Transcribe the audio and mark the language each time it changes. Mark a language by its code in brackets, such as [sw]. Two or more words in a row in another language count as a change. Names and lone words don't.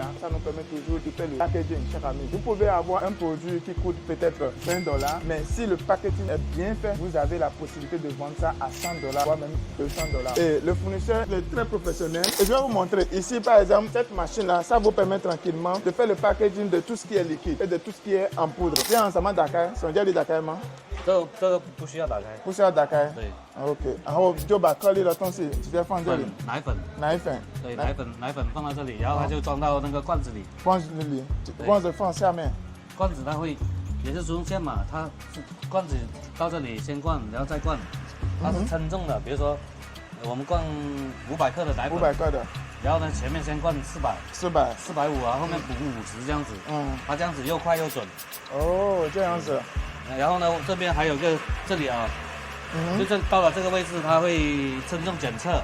[fr] Ça nous permet toujours de faire le packaging, chers amis. Vous pouvez avoir un produit qui coûte peut-être $20, mais si le packaging est bien fait, vous avez la possibilité de vendre ça à $100, voire même $200. Et le fournisseur est très professionnel. Et je vais vous montrer ici, par exemple, cette machine-là, ça vous permet tranquillement de faire le packaging de tout ce qui est liquide et de tout ce qui est en poudre. C'est ensemble d'Akai, c'est déjà dit d'Akai, non? [zh] 这个不需要打开，不需要打开。对 OK， 然后就把颗粒的东西直接放这里。奶粉，对，奶粉放到这里，然后它就装到那个罐子里。罐子放下面。罐子它会也是中线嘛，它是罐子到这里先灌，然后再灌，它是称重的，比如说我们灌500克的奶粉，500克的，然后呢前面先灌450啊，后面补50这样子，它这样子又快又准。哦，这样子。然后呢这边还有个这里啊， 就是到了这个位置，它会称重检测。